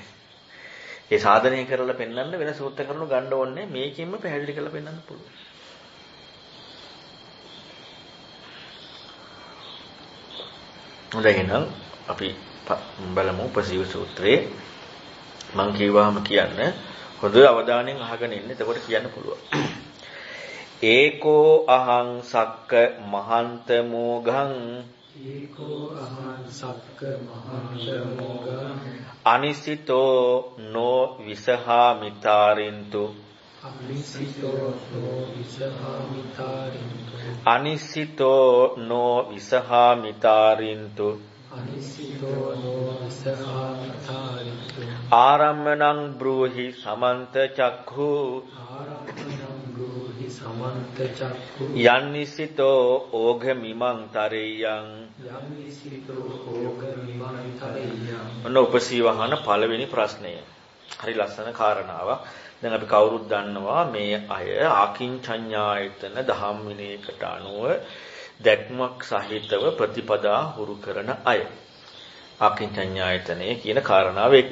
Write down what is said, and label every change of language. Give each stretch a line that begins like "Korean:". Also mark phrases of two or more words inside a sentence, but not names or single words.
Sinhala: ඒ සාධනය කරලා පෙන්වන්න වෙන සූත්‍ර කරුණු ගන්න ඕනේ මේකෙන්ම පැහැදිලි කරලා පෙන්වන්න පුළුවන්. හොඳයි එහෙනම් අපි බලමු උපසීව සූත්‍රයේ මම කියවහම කියන්නේ හොඳ අවධානයෙන් අහගෙන ඉන්න. එතකොට කියන්න පුළුවන්.
Pali: ඒකෝ අහං සක්ක මහන්ත මෝඝං ඒකෝ අහං සක්ක මහන්ත මෝඝං අනිසිතෝ නෝ විසහා මිතාරින්තු අනිසිතෝ නෝ විසහා මිතාරින්තු අනිසිතෝ නෝ විසහා මිතාරින්තු අනිසිතෝ නෝ විසහා මිතාරින්තු ආරම්මණං බ්‍රූහි සමන්ත චක්ඛු ආරම්මණං බ්‍රූහි සමන්ත චක්ඛු යන්නිසිතෝ ඕඝ මිමං තරෙයං යන්නිසිතෝ ඕඝ මිමං තරෙයං.
Sinhala: ඔන්න උපසීවහන පළවෙනි ප්‍රශ්නය. හරි ලස්සන කාරණාවක්. දැන් අපි කවුරුත් දන්නවා මේ අය ආකින්චඤ්ඤායතන දහම් විනයකට අනුව දැක්මක් සහිතව ප්‍රතිපදා හුරු කරන අය. ආකින්චඤ්ඤායතනය කියන කාරණාව එක්ක.